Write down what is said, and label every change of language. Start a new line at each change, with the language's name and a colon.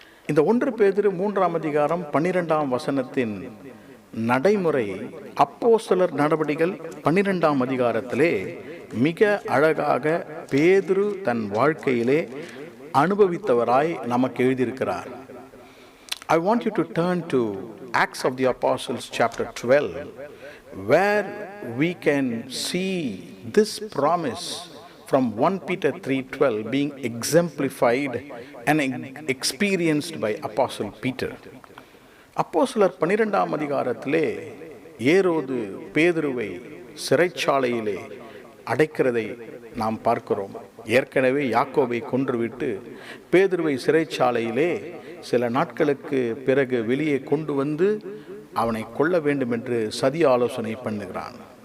Tamil: இந்த 1 பேதுரு 3ஆம் அதிகாரம் 12ஆம் வசனத்தின் நடைமுறை அப்போஸ்தலர் நடவடிக்கைகள் 12ஆம் அதிகாரத்திலே மிக அழகாக பேதுரு தன் வாழ்க்கையிலே அனுபவித்தவராய் நமக்கு எழுதியிருக்கிறார்.
English: I want you to turn to Acts of the Apostles chapter 12, where we can see this promise from 1 Peter 3:12 being exemplified and experienced by Apostle Peter.
Tamil: அப்போஸ்தலர் 12ஆம் அதிகாரத்திலே ஏரோது பேதுருவை சிறைச்சாலையிலே அடைக்கிறதை நாம் பார்க்கிறோம். ஏற்கனவே யாக்கோபை கொன்றுவிட்டு பேதுருவை சிறைச்சாலையிலே சில நாட்களுக்கு பிறகு வெளியே கொண்டு வந்து அவனை கொல்ல வேண்டும் என்று சதி ஆலோசனை பண்ணுகிறான்.